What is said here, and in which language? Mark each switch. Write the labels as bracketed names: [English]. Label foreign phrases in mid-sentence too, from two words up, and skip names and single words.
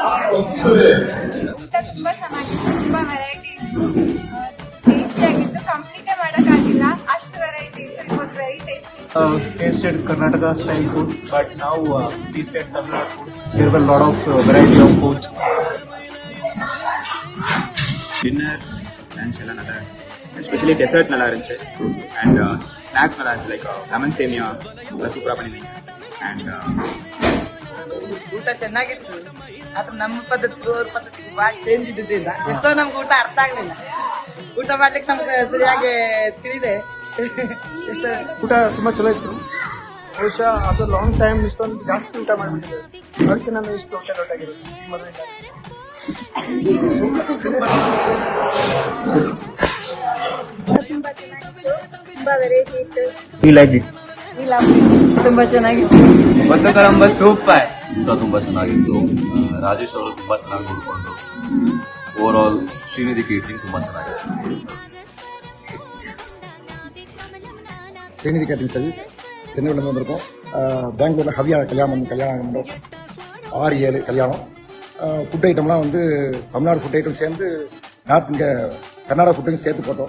[Kannada] ಊಟ ತುಂಬಾ ಚೆನ್ನಾಗಿತ್ತು, ತುಂಬಾ ವೆರೈಟಿ ಇತ್ತು, ಟೇಸ್ಟಿ ಆಗಿತ್ತು. ಕಂಪ್ಲೀಟ್ ಮಾಡೋಕ್ಕಾಗಿಲ್ಲ, ಅಷ್ಟು ವೆರೈಟಿ ಇತ್ತು. [English] It was very tasty. Tasted Karnataka style food, but now tasted Tamil Nadu food. There were a lot of variety of foods. Dinner, lunch [Tamil] ಎಲ್ಲ நல்லா எஸ்பெஷலி டெசர்ட் நல்லா இருந்துச்சு அண்ட் ஸ்நாக்ஸ் நல்லா இருந்துச்சு [English] like lemon [Tamil] சேமியா நல்லா ಸೂಪರ್ பண்ணிருந்தீங்க ಅಂಡ್ [Kannada] ಊಟ ಚೆನ್ನಾಗಿತ್ತು. ಆದ್ರೆ ನಮ್ಮ ಪದ್ಧತಿಗೂ ಅವ್ರ ಪದ್ಧತಿಗೂ ಭಾಳ ಚೇಂಜ್ ಇದ್ದಿದ್ದಿಂದ ಎಷ್ಟೋ ನಮ್ಗೆ ಊಟ ಅರ್ಥ ಆಗ್ಲಿಲ್ಲ. ಊಟ ಮಾಡ್ಲಿಕ್ಕೆ ನಮ್ಗೆ ಸರಿಯಾಗಿ ತಿಳಿದೆ. ಊಟ ತುಂಬಾ ಚಲೋ ಇತ್ತು. ಬಹುಶಃ ಅದು [English] long time [Kannada] ಇಷ್ಟೊಂದು ಜಾಸ್ತಿ ಊಟ ಮಾಡಿಬಿಟ್ಟಿದೆ, ಅದಕ್ಕೆ ನಾನು ಇಷ್ಟು ಹೊಟ್ಟೆ ದೊಡ್ಡಾಗಿರೋದು ಈ ಮದುವೆ. ತುಂಬಾ ಚೆನ್ನಾಗಿತ್ತು, ತುಂಬಾ ವೆರೈಟಿ ಇತ್ತು. ತುಂಬಾ ಚೆನ್ನಾಗಿತ್ತು. ಬದುಕರಂಬ ಸೂಪರ್. ಊಟ ತುಂಬಾ ಚೆನ್ನಾಗಿತ್ತು. ರಾಜೇಶ್ ಅವರು ತುಂಬಾ ಚೆನ್ನಾಗಿ ನೋಡಿಕೊಂಡು [English] over all [Kannada] ಶ್ರೀನಿಧಿ ಕೇಟರಿಂಗ್ ತುಂಬಾ ಚೆನ್ನಾಗಿತ್ತು. [Tamil] ஸ்ரீநிதி கேட்டரிங் சர்வீஸ் சென்னையில் வந்திருக்கோம். பெங்களூரில் ஹவியா கல்யாணம் 6-7 கல்யாணம். [English] food itemlam [Tamil] வந்து தமிழ்நாடு [English] food item [Tamil] சேர்ந்து இங்கே கர்நாடகா ஃபுட்டையும் சேர்த்து போட்டோம்.